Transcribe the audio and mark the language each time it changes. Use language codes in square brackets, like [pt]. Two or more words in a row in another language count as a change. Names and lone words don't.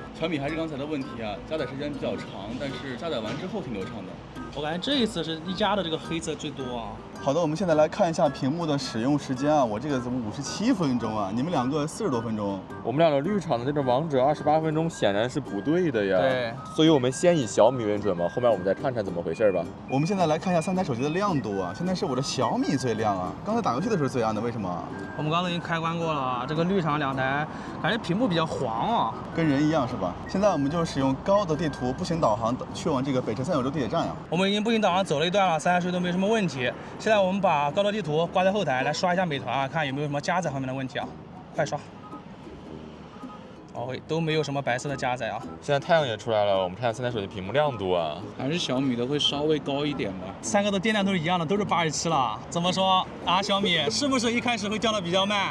[zh] 小米還是剛才的問題啊，加載时间比較長，但是加載完之後挺流暢的。我感覺這一次是一加的這個黑色最多啊。好的，我們現在來看一下屏幕的使用時間啊，我這個怎麼57分鐘啊？你們兩個40多分鐘。我們兩個綠廠的這個王者28分鐘顯然是不對的呀。對。所以我們先以小米為準嘛，後面我們再看看怎麼回事吧。我们现在来看一下3台手机的亮度啊，现在是我的小米最亮啊，剛才打遊戲的時候最暗的，為什麼？我們剛剛已經開關過了，這個綠廠2台，感覺屏幕比較黃啊。跟人一樣是吧？現在我們就使用高德地圖步行導航去往這個北辰三角洲地鐵站呀。我們已經步行導航走了一段了，3台手機都沒什麼問題。現在我們把高德地圖掛在後台，來刷一下美團啊，看有沒有什麼加載方面的問題啊，快刷。哦，都沒有什麼白色的加載啊。現在太陽也出來了，我們看3台手機屏幕亮度啊，還是小米的會稍微高一點吧。 3個的電量都是一樣的，都是87了。怎麼說啊？小米是不是一開始會掉得比較慢？